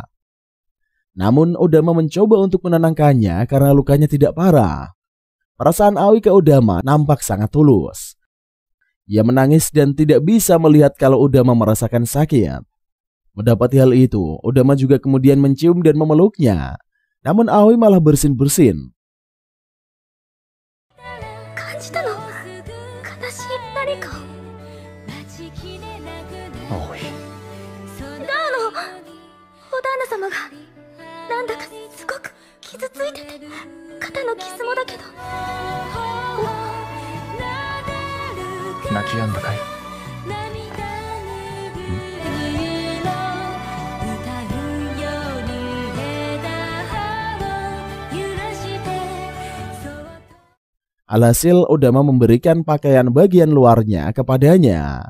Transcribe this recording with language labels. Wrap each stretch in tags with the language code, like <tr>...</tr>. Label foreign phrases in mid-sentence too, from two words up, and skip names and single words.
<id>Namun Odama mencoba untuk menenangkannya karena lukanya tidak parah. Perasaan Aoi ke Odama nampak sangat tulus. Ia menangis dan tidak bisa melihat kalau Odama merasakan sakit. Mendapati hal itu, Odama juga kemudian mencium dan memeluknya. Namun Aoi malah bersin-bersin.</id> <ja>Aoi. お旦那様がなんだかすごく傷ついてて肩の傷もだけど泣き止んだかい？</ja> <id>Alhasil Odama memberikan pakaian bagian luarnya kepadanya.</id>